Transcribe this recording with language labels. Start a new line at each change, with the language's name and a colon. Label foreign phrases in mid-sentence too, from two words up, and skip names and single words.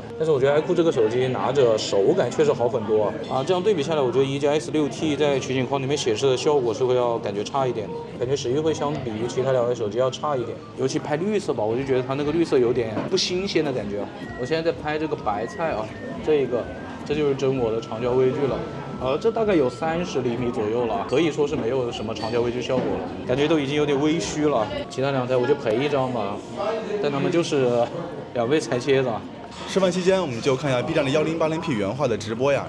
Chinese: 但是我覺得 iQOO 這個手機拿着手感確實好很多啊。這樣對比下來，我覺得一加 S6T 在取景框裡面顯示的效果是會要感覺差一點的，感覺食慾會相比於其他2台手機要差一點，尤其拍綠色吧，我就覺得它那個綠色有點不新鮮的感覺。我現在在拍這個白菜啊，這就是真我的長焦微距了，這大概有30厘米左右了，可以說是沒有什麼長焦微距效果了，感覺都已經有點微虛了。其他2台我就賠一張吧，但他們就是2倍裁切的。吃飯期間，我們就看一下 B 站的1080P 原畫的直播呀。